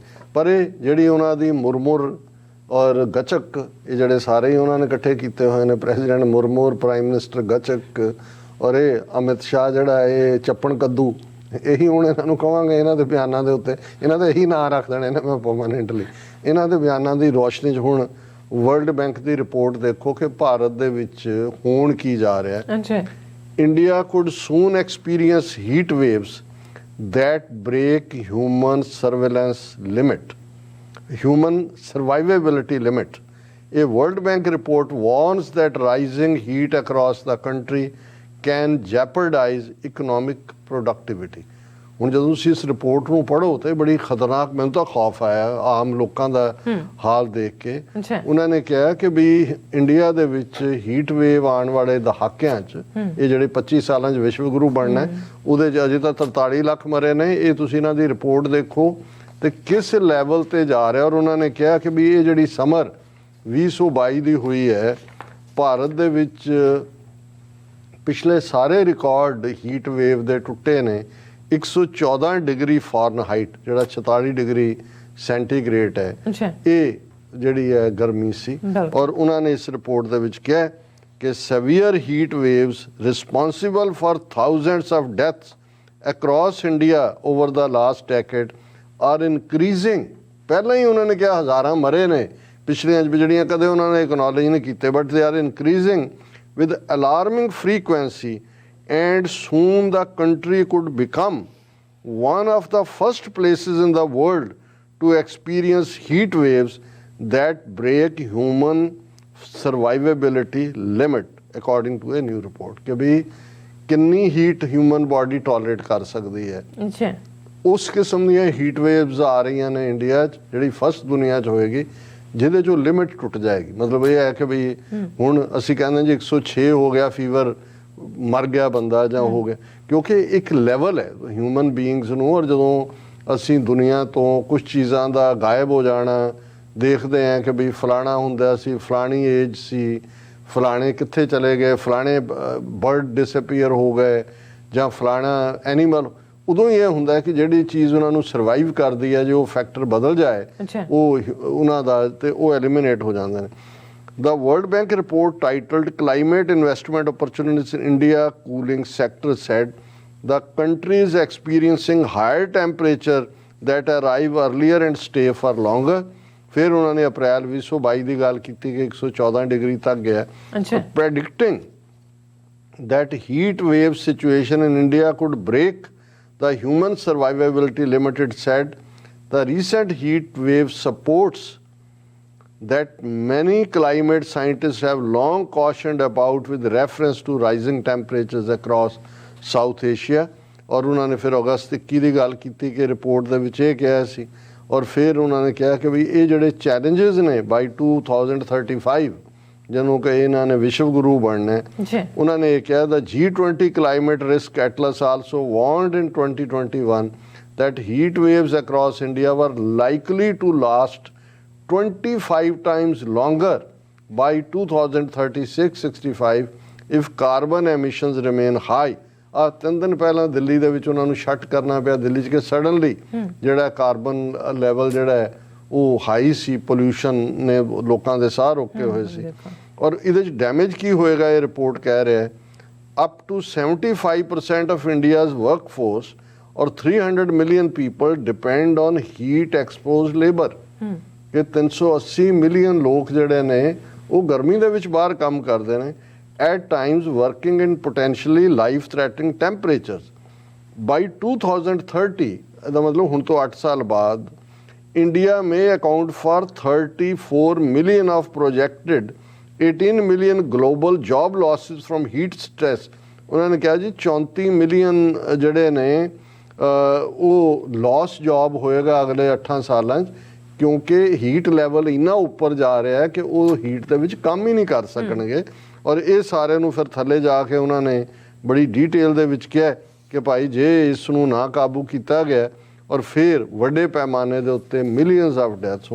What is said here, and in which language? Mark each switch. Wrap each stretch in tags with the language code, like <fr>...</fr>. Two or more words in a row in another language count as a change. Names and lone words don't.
<pa>ਪਰ ਇਹ ਜਿਹੜੀ ਉਹਨਾਂ ਦੀ ਮੁਰਮੁਰ ਔਰ ਗਚਕ, ਇਹ ਜਿਹੜੇ ਸਾਰੇ ਹੀ ਉਹਨਾਂ ਨੇ ਇਕੱਠੇ ਕੀਤੇ ਹੋਏ ਨੇ, ਪ੍ਰੈਜ਼ੀਡੈਂਟ ਮੁਰਮੁਰ,</pa> <en>prime minister</en> <pa>ਗਚਕ, ਔਰ ਇਹ ਅਮਿਤ ਸ਼ਾਹ ਜਿਹੜਾ ਇਹ ਚੱਪਣ ਕੱਦੂ, ਇਹੀ ਹੁਣ ਇਹਨਾਂ ਨੂੰ ਕਹਾਂਗੇ ਇਹਨਾਂ ਦੇ ਬਿਆਨਾਂ ਦੇ ਉੱਤੇ, ਇਹਨਾਂ ਦਾ ਇਹੀ ਨਾਂ ਰੱਖ ਦੇਣੇ ਨੇ ਮੈਂ ਪਰਮਾਨੈਂਟਲੀ। ਇਹਨਾਂ ਦੇ ਬਿਆਨਾਂ ਦੀ ਰੋਸ਼ਨੀ 'ਚ ਹੁਣ ਵਰਲਡ ਬੈਂਕ ਦੀ ਰਿਪੋਰਟ ਦੇਖੋ ਕਿ ਭਾਰਤ ਦੇ ਵਿੱਚ ਹੋਣ ਕੀ ਜਾ ਰਿਹਾ।</pa> <en>India could soon experience heat waves that break human surveillance limit, human survivability limit. A World Bank report warns that rising heat across the country can jeopardize economic productivity.</en> <pa>ਹੁਣ ਜਦੋਂ ਤੁਸੀਂ ਇਸ ਰਿਪੋਰਟ ਨੂੰ ਪੜ੍ਹੋ ਤਾਂ ਬੜੀ ਖਤਰਨਾਕ, ਮੈਨੂੰ ਤਾਂ ਖੌਫ ਆਇਆ ਆਮ ਲੋਕਾਂ ਦਾ ਹਾਲ ਦੇਖ ਕੇ। ਉਹਨਾਂ ਨੇ ਕਿਹਾ ਕਿ ਵੀ ਇੰਡੀਆ ਦੇ ਵਿੱਚ</pa> <en>heat wave</en> <pa>ਆਉਣ ਵਾਲੇ ਦਹਾਕਿਆਂ 'ਚ, ਇਹ ਜਿਹੜੇ 25 ਸਾਲਾਂ 'ਚ ਵਿਸ਼ਵ ਗੁਰੂ ਬਣਨਾ, ਉਹਦੇ 'ਚ ਅਜੇ ਤਾਂ 43 ਲੱਖ ਮਰੇ ਨੇ। ਇਹ ਤੁਸੀਂ ਇਹਨਾਂ ਦੀ ਰਿਪੋਰਟ ਦੇਖੋ ਤੇ ਕਿਸ ਲੈਵਲ ਤੇ ਜਾ ਰਿਹਾ। ਔਰ ਉਹਨਾਂ ਨੇ ਕਿਹਾ ਕਿ ਵੀ ਇਹ ਜਿਹੜੀ ਸਮਰ 2022 ਦੀ ਹੋਈ ਹੈ ਭਾਰਤ ਦੇ ਵਿੱਚ, ਪਿਛਲੇ ਸਾਰੇ</pa> <en>record heat wave</en> <pa>ਦੇ ਟੁੱਟੇ ਨੇ। 114</pa> <en>degree Fahrenheit</en> <pa>ਜਿਹੜਾ 46</pa> <en>degree centigrade</en> <pa>ਹੈ, ਇਹ ਜਿਹੜੀ ਹੈ ਗਰਮੀ ਸੀ। ਔਰ ਉਹਨਾਂ ਨੇ ਇਸ ਰਿਪੋਰਟ ਦੇ ਵਿੱਚ ਕਿਹਾ ਕਿ</pa> <en>severe heat waves responsible for thousands of deaths across India over the last decade are increasing।</en> <pa>ਪਹਿਲਾਂ ਹੀ ਉਹਨਾਂ ਨੇ ਕਿਹਾ ਹਜ਼ਾਰਾਂ ਮਰੇ ਨੇ ਪਿਛਲੀਆਂ ਜਿਹੜੀਆਂ ਕਦੇ ਉਹਨਾਂ ਨੇ ਐਕਨੋਲੇਜ ਨਹੀਂ ਕੀਤੇ,</pa> <en>ਬਟ they are increasing with alarming frequency and soon the country could become one of the first places in the world to experience heat waves that break human survivability limit according to a new report।</en> <hi>कि भी कितनी</hi> <en>heat human body tolerate</en> <hi>कर सकती है। उस किस्म</hi> <pa>ਦੀਆਂ</pa> <en>heat waves</en> <pa>ਆ ਰਹੀਆਂ ਨੇ ਇੰਡੀਆ 'ਚ, ਜਿਹੜੀ ਫਸਟ ਦੁਨੀਆ 'ਚ ਹੋਏਗੀ, ਜਿਹਦੇ 'ਚੋਂ ਲਿਮਿਟ ਟੁੱਟ ਜਾਏਗੀ। ਮਤਲਬ ਇਹ ਹੈ ਕਿ ਵੀ ਹੁਣ ਅਸੀਂ ਕਹਿੰਦੇ ਜੀ 106 ਹੋ ਗਿਆ ਫੀਵਰ, ਮਰ ਗਿਆ ਬੰਦਾ ਜਾਂ ਹੋ ਗਿਆ, ਕਿਉਂਕਿ ਇੱਕ ਲੈਵਲ ਹੈ</pa> <en>human beings</en> <pa>ਨੂੰ। ਔਰ ਜਦੋਂ ਅਸੀਂ ਦੁਨੀਆ ਤੋਂ ਕੁਝ ਚੀਜ਼ਾਂ ਦਾ ਗਾਇਬ ਹੋ ਜਾਣਾ ਦੇਖਦੇ ਹਾਂ ਕਿ ਵੀ ਫਲਾਣਾ ਹੁੰਦਾ ਸੀ, ਫਲਾਣੀ ਏਜ ਸੀ, ਫਲਾਣੇ ਕਿੱਥੇ ਚਲੇ ਗਏ, ਫਲਾਣੇ</pa> <en>bird disappear</en> <pa>ਹੋ ਗਏ ਜਾਂ ਫਲਾਣਾ ਐਨੀਮਲ, ਉਦੋਂ ਹੀ ਇਹ ਹੁੰਦਾ ਕਿ ਜਿਹੜੀ ਚੀਜ਼ ਉਹਨਾਂ ਨੂੰ ਸਰਵਾਈਵ ਕਰਦੀ ਹੈ, ਜੇ ਉਹ ਫੈਕਟਰ ਬਦਲ ਜਾਏ ਉਹ ਉਹਨਾਂ ਦਾ, ਤੇ ਉਹ ਐਲੀਮੀਨੇਟ ਹੋ ਜਾਂਦੇ ਨੇ।</pa> <en>The World Bank report titled Climate Investment Opportunities in India Cooling Sector said the country is experiencing higher temperature that arrive earlier and stay for longer।</en> <hi>फिर उन्होंने अप्रैल 2022 की गल की कि 114 डिग्री तक गया।</hi> <en>Predicting that heat wave situation in India could break the human survivability limit, it said the recent heat wave supports that many climate scientists have long cautioned about with reference to rising temperatures across South Asia।</en> <hi>और उन्होंने फिर अगस्त 21 की गल की कि रिपोर्ट</hi> <pa>ਦੇ ਵਿੱਚ ਇਹ ਕਿਹਾ ਸੀ।</pa> <hi>और फिर उन्होंने कहा कि भी ये</hi> <pa>ਜਿਹੜੇ ਚੈलेंजेस ਨੇ ਬਾਈ 2035 ਜਦੋਂ ਕਿ ਇਹਨਾਂ ਨੇ ਵਿਸ਼ਵ ਗੁਰੂ ਬਣਨਾ ਹੈ, ਉਹਨਾਂ ਨੇ ਇਹ ਕਿਹਾ ਦਾ</pa> <en>G20 climate risk atlas also warned in 2021 that heat waves across India were likely to last 25 times longer by 2036-65 if carbon emissions remain high।</en> <pa>3 ਦਿਨ ਪਹਿਲਾਂ ਦਿੱਲੀ ਦੇ ਵਿੱਚ ਉਹਨਾਂ ਨੂੰ ਸ਼ਟ ਕਰਨਾ ਪਿਆ ਦਿੱਲੀ 'ਚ ਕਿ ਸਡਨਲੀ ਜਿਹੜਾ</pa> <en>carbon level</en> <pa>ਜਿਹੜਾ ਹੈ ਉਹ ਹਾਈ ਸੀ, ਪੋਲਿਊਸ਼ਨ ਨੇ ਲੋਕਾਂ ਦੇ ਸਾਹ ਰੋਕੇ ਹੋਏ ਸੀ। ਔਰ ਇਹਦੇ 'ਚ ਡੈਮੇਜ ਕੀ ਹੋਏਗਾ, ਇਹ ਰਿਪੋਰਟ ਕਹਿ ਰਿਹਾ ਹੈ</pa> <en>up to 75% of India's workforce or 300 million people depend on heat exposed labor</en> <pa>ਕਿ 380 ਮਿਲੀਅਨ ਲੋਕ ਜਿਹੜੇ ਨੇ ਉਹ ਗਰਮੀ ਦੇ ਵਿੱਚ ਬਾਹਰ ਕੰਮ ਕਰਦੇ ਨੇ</pa> <en>at times working in potentially life threatening temperatures by 2030</en> <pa>ਇਹਦਾ ਮਤਲਬ ਹੁਣ ਤੋਂ 8 ਸਾਲ ਬਾਅਦ</pa> <en>India may account for 34 million of projected 18 million global job losses from heat stress।</en> <pa>ਉਹਨਾਂ ਨੇ ਕਿਹਾ ਜੀ 34 ਮਿਲੀਅਨ ਜਿਹੜੇ ਨੇ ਉਹ</pa> <en>loss job</en> <pa>ਹੋਏਗਾ ਅਗਲੇ 8 ਸਾਲਾਂ 'ਚ ਕਿਉਂਕਿ</pa> <en>heat level</en> <pa>ਇੰਨਾ ਉੱਪਰ ਜਾ ਰਿਹਾ ਹੈ ਕਿ ਉਹ ਹੀਟ ਦੇ ਵਿੱਚ ਕੰਮ ਹੀ ਨਹੀਂ ਕਰ ਸਕਣਗੇ। ਔਰ ਇਹ ਸਾਰਿਆਂ ਨੂੰ ਫਿਰ ਥੱਲੇ ਜਾ ਕੇ ਉਹਨਾਂ ਨੇ ਬੜੀ ਡੀਟੇਲ ਦੇ ਵਿੱਚ ਕਿਹਾ ਕਿ ਭਾਈ ਜੇ ਇਸ ਨੂੰ ਨਾ ਕਾਬੂ ਕੀਤਾ ਗਿਆ ਔਰ ਫਿਰ ਵੱਡੇ ਪੈਮਾਨੇ ਦੇ ਉੱਤੇ</pa> <en>millions of deaths.</en>